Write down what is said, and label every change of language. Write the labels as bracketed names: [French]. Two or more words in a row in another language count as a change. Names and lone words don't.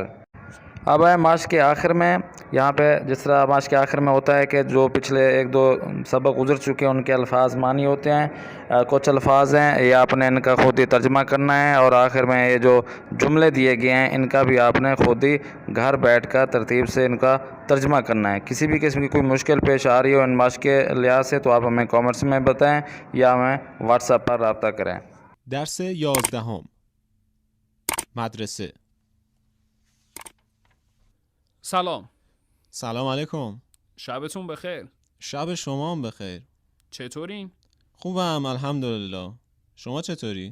[Urdu] اب ہے مشق کے آخر میں، یہاں پہ جس طرح مشق کے آخر میں ہوتا ہے کہ جو پچھلے ایک دو سبق گزر چکے ہیں ان کے الفاظ معنی ہوتے ہیں، کچھ الفاظ ہیں یہ آپ نے ان کا خود ہی ترجمہ کرنا ہے، اور آخر میں یہ جو جملے دیے گئے ہیں ان کا بھی آپ نے خود ہی گھر بیٹھ کر ترتیب سے ان کا ترجمہ کرنا ہے۔ کسی بھی قسم کی کوئی مشکل پیش آ رہی ہو ان مشق کے لحاظ سے تو آپ ہمیں کامنٹس میں بتائیں یا ہمیں واٹس ایپ پر رابطہ کریں۔ [Persian] درس 11 مدرسه. سلام علیکم. شبتون بخیر. شب شما هم بخیر. چطورین؟ خوبم الحمدلله. شما چطوری؟